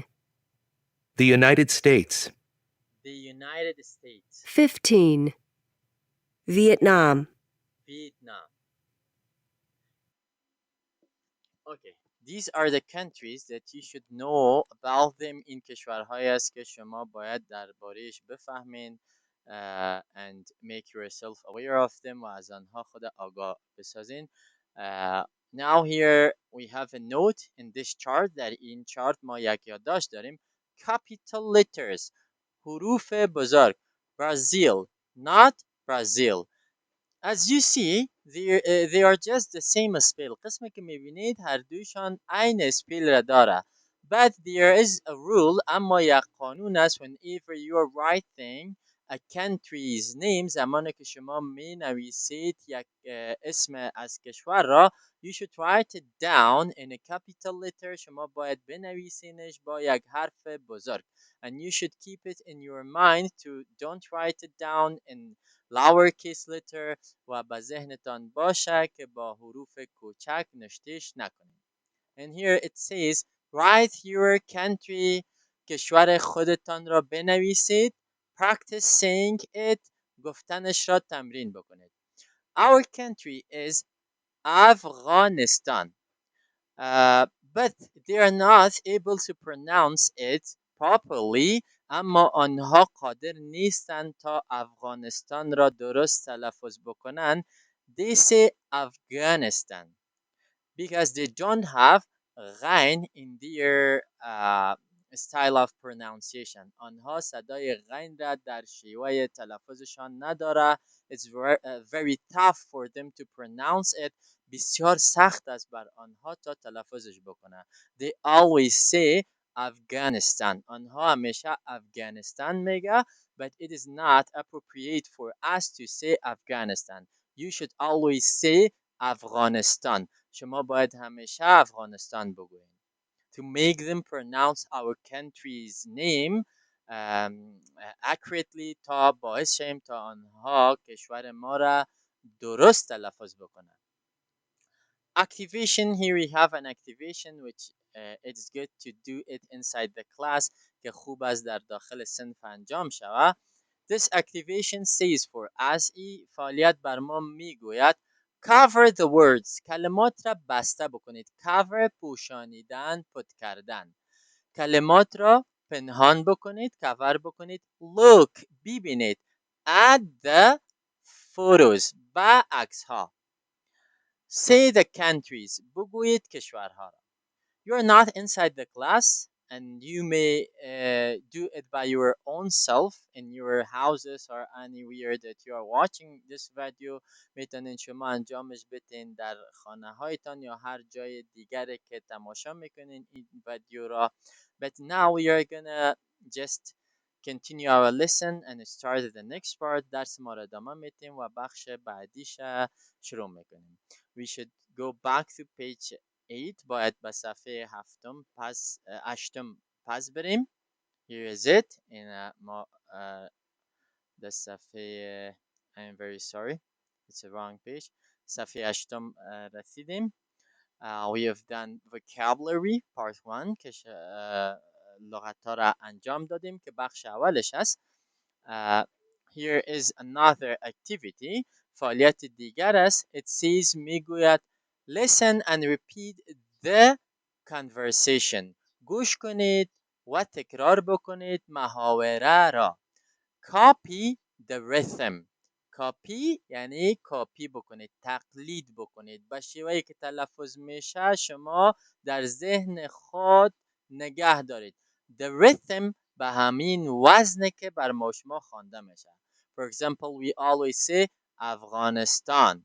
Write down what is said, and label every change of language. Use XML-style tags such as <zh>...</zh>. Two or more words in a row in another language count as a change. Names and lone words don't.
<en>The United States. The United States. 15. Vietnam. Vietnam. Okay. These are the countries that you should know about them.</en> <fa>این کشورهایی است که شما باید درباره‌اش بفهمین</fa> <en>and make yourself aware of them</en> <fa>و از آنها خود آگاه بسازین.</fa> <en>Now here we have a note in this chart.</en> <fa>در این چارت ما یک یادداشت داریم.</fa> <en>Capital letters.</en> <fa>حروف بزرگ.</fa> <en>Brazil, not Brazil. As you see, they are just the same spell.</en> <fa>قسمی که میبینید هر دویشان عین spell را داره.</fa> <en>But there is a rule.</en> <fa>اما یک قانون است.</fa> <en>Whenever you are writing a country's name,</en> <fa>زمانی که شما می نویسید یک اسم از کشور را,</fa> <en>you should write it down in a capital letter.</en> <fa>شما باید بنویسینش با یک حرف بزرگ.</fa> <en>And you should keep it in your mind to don't write it down in lowercase letter</en> <fa>و به ذهنتان باشه که با حروف کوچک نشتهش نکنید.</fa> <en>And here it says write your country.</en> <fa>کشور خودتان را بنویسید.</fa> <en>Practice saying it.</en> <fa>گفتنش را تمرین بکنید.</fa> <en>Our country is Afghanistan. But they are not able to pronounce it properly.</en> <fa>اما آنها قادر نیستند تا افغانستان را درست تلفظ بکنند.</fa> <en>They say Afghanistan because they don't have غین in their style of pronunciation.</en> <fa>آنها صدای غین را در شیوه تلفظشان نداره.</fa> <en>It's very tough for them to pronounce it.</en> <fa>بسیار سخت است بر آنها تا تلفظش بکنه.</fa> <en>They always say Afghanistan.</en> <fa>آنها همیشه افغانستان میگه.</fa> <en>But it is not appropriate for us to say Afghanistan. You should always say افغانستان.</en> <fa>شما باید همیشه افغانستان بگویید.</fa> <en>To make them pronounce our country's name accurately</en> <fa>تا باعث شیم تا آنها کشور ما را درست تلفظ بکنند.</fa> <en>Activation. Here we have an activation which it is good to do it inside the class</en> <fa>که خوب است در داخل صنف انجام شود.</fa> <en>This activation says for us.</en> <fa>این فعالیت بر ما میگوید</fa> <en>cover the words.</en> <fa>کلمات را بسته بکنید. cover پوشانیدن، پت کردن. کلمات را پنهان بکنید، cover بکنید.</fa> <en>look ببینید. at the photos</en> <fa>و عکس ها.</fa> <en>say the countries</en> <fa>بگویید کشورها را.</fa> <en>You are not inside the class and you may do it by your own self in your houses or anywhere that you are watching this video.</en> <fa>میتونین شما انجامش بدین در خانه هایتان یا هر جای دیگری که تماشا میکنین این ویدیو را.</fa> <en>But now we are gonna just continue our lesson and start the next part.</en> <fa>درس ما را ادامه میتیم و بخش بعدیش شروع میکنیم.</fa> <en>We should go back to page 8.</en> <fa>باید به صفحه هشتم پس بریم.</fa> <en>Here is it.</en> <fa>این ما در صفحه</fa> <en>I'm very sorry. It's a wrong page.</en> <fa>صفحه هشتم رسیدیم.</fa> <en>We have done vocabulary part 1</en> <fa>که لغت ها را انجام دادیم که بخش اولش هست.</fa> <en>Here is another activity.</en> <fa>فعالیت دیگر است.</fa> <en>It says میگوید listen and repeat the conversation.</en> <fa>گوش کنید و تکرار بکنید محاوره را.</fa> <en>Copy the rhythm.</en> <fa>کاپی یعنی کاپی بکنید، تقلید بکنید. با شیوهی که تلفظ میشه شما در ذهن خود نگه دارید.</fa> <en>The rhythm</en> <fa>به همین وزنه که بر ما شما خوانده میشه.</fa> <en>For example, we always say Afghanistan.</en>